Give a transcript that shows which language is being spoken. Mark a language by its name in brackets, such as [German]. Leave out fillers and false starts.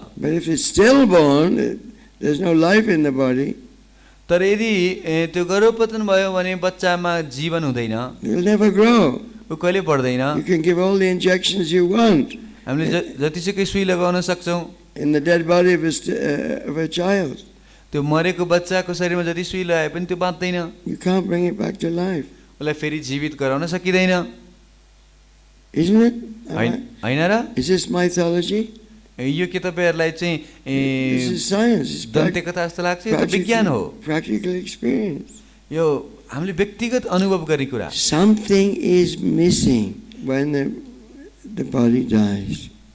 [English] But if it's stillborn, there's no life in the body. [Nepali] तर यदि त्यो गर्भपतन भयो भने बच्चामा जीवन हुँदैन। [English] It will never grow. [Nepali] उ कहिले बढ्दैन। [English] You can give all the injections you want. [Nepali] हामीले जतिसुकै सुई लगाउन सक्छौं। [English] In the dead body of a child. [Nepali] त्यो मरेको बच्चाको शरीरमा जति सुई लगाए पनि त्यो बाँच्दैन। [English] You can't bring it back to life. [Nepali] उसलाई फेरि जीवित गराउन सकिदैन। [English] Isn't it? [Nepali] हैन र? [English] Is this mythology? [Nepali] यो के तपाईहरुलाई चाहिँ [English] This is science. It's [Nepali] दन्ते कथा जस्तो लाग्छ? यो त विज्ञान हो। [English] Practical experience. [Nepali] यो हामीले व्यक्तिगत अनुभव गर्ने कुरा। [English] Something is missing when the body dies.